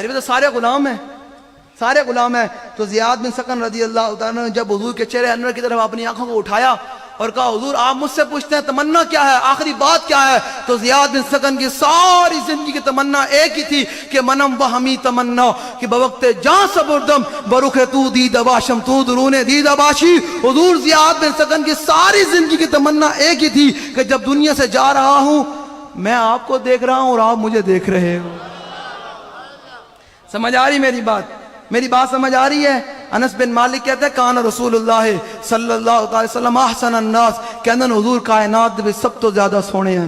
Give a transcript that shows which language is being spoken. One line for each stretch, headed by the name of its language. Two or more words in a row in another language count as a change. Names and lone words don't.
Urdu: تو سارے غلام ہیں، سارے غلام ہیں. تو زیاد بن سکن
Arabic: رضی اللہ تعالیٰ
Urdu: نے جب حضور کے چہرے انور کی طرف اپنی آنکھوں کو اٹھایا اور کہا حضور آپ مجھ سے پوچھتے ہیں تمنا کیا ہے، آخری بات کیا ہے؟ تو زیاد بن سکن کی ساری زندگی کی تمنا ایک ہی تھی کہ
Persian: منم وہمی تمنا کہ بوقت جان سبردم برخ تو دید باشم تو درون دید باشی.
Urdu: حضور زیاد بن سکن کی ساری زندگی کی تمنا ایک ہی تھی کہ جب دنیا سے جا رہا ہوں میں آپ کو دیکھ رہا ہوں اور آپ مجھے دیکھ رہے ہو. سمجھ آ رہی میری بات؟ میری بات سمجھ آ رہی ہے؟
Punjabi: انس بن مالک
Urdu: کہتے ہیں
Arabic: کان رسول اللہ صلی اللہ علیہ وسلم احسن الناس،
Punjabi: کہندے حضور کائنات دے سب تو زیادہ سونے ہیں.